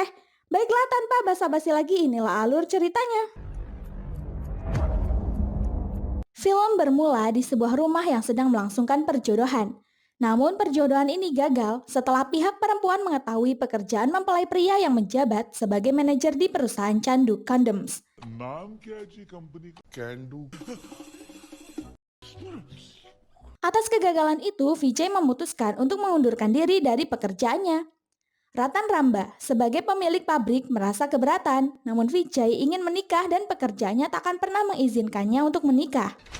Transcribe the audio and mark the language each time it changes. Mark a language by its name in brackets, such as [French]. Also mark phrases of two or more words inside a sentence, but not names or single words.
[Indonesian] Baiklah, tanpa basa-basi lagi, inilah alur ceritanya. Film bermula di sebuah rumah yang sedang melangsungkan perjodohan. Namun perjodohan ini gagal setelah pihak perempuan mengetahui pekerjaan mempelai pria yang menjabat sebagai manajer di perusahaan candu condoms. [Hindi] नाम क्या है जी कंपनी का कैंडू [Indonesian] Atas kegagalan itu, Vijay memutuskan untuk mengundurkan diri dari pekerjaannya. Ratan Ramba sebagai pemilik pabrik merasa keberatan, namun Vijay ingin menikah dan pekerjaannya tak akan pernah mengizinkannya untuk menikah.